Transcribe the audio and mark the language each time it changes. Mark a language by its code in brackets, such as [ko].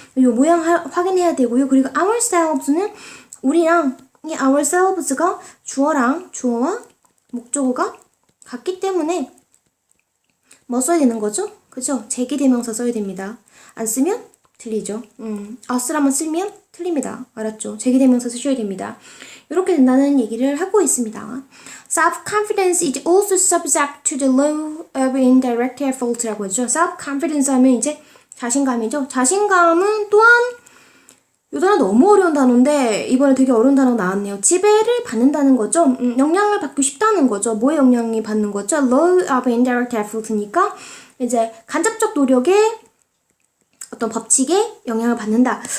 [ko] 이 모양 확인해야 되고요. 그리고 ourselves는 우리랑 이 ourselves가 주어와 목적어가 같기 때문에 뭐 써야 되는 거죠? 그죠? 제기대명사 써야 됩니다. 안 쓰면 틀리죠. us라만 쓰면 틀립니다. 알았죠? 제기대명사 쓰셔야 됩니다. 이렇게 된다는 얘기를 하고 있습니다. [en] Self-confidence is also subject to the law of indirect effort [ko] 라고 하죠. Self-confidence 하면 이제 자신감이죠. 자신감은 또한 이 단어 너무 어려운 단어인데 이번에 되게 어려운 단어가 나왔네요. 지배를 받는다는 거죠. 영향을 받고 싶다는 거죠. 뭐에 영향이 받는 거죠? [en] Law of indirect effort [ko] 니까 이제 간접적 노력에 어떤 법칙에 영향을 받는다.